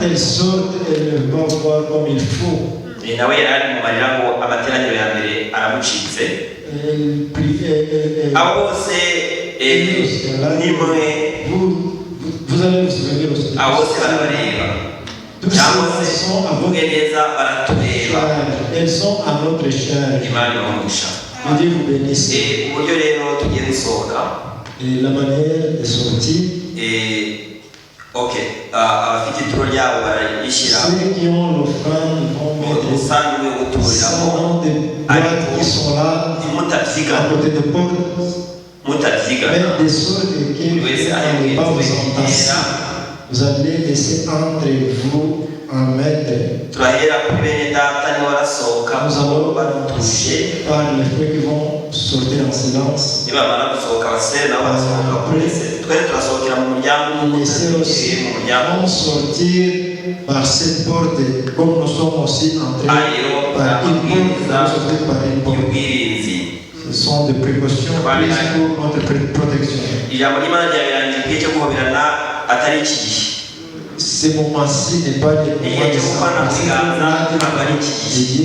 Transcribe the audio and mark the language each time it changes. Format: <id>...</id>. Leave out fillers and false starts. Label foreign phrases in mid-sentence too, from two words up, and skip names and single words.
<rw>nawe yari ari mu marira ngo amateraniro ya mbere aramucitse abo bose nimwe abo bose barabareba cyangwa se uvuge neza baratureba Imana ibamugisha uburyo rero tugiye gusohoka</rw> <fr>la manière de sortir</fr> <rw>abafite ituro ryabo barayishyira usanzwe guturiramo ariko mutabyigana wese aheruye tubegera turahera kuri bene data niwe arasohoka batuje nibamara gusohoka abasore nabo barasohoka polisi twese turasohokera mu muryango</rw> <fr>par cette porte comme nous sommes aussi entrés par une porte. Ce sont des précautions prises pour notre protection. Ce moment-ci n'est pas le moment de s'engager.</fr>